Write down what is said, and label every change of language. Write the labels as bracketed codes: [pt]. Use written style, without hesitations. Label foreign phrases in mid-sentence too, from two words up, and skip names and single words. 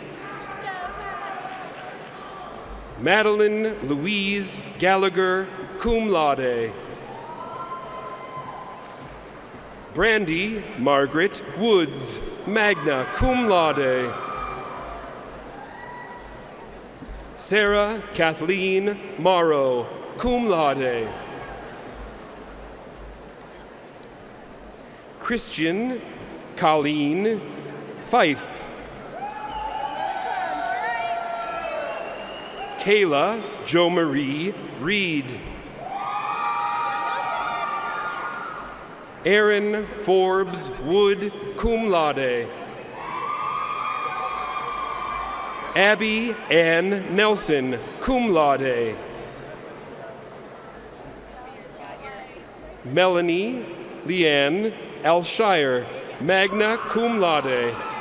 [en] Madeline Louise Gallagher, [la] cum laude. [en] Brandy Margaret Woods, [la] magna cum laude. [en] Sarah Kathleen Morrow, [la] cum laude. [en] Christian Colleen Fife. Kayla Jo Marie Reed. Aaron Forbes Wood, [la] cum laude. [en] Abby Ann Nelson, [la] cum laude. [en] Melanie Leanne Alshire, [la] magna cum laude.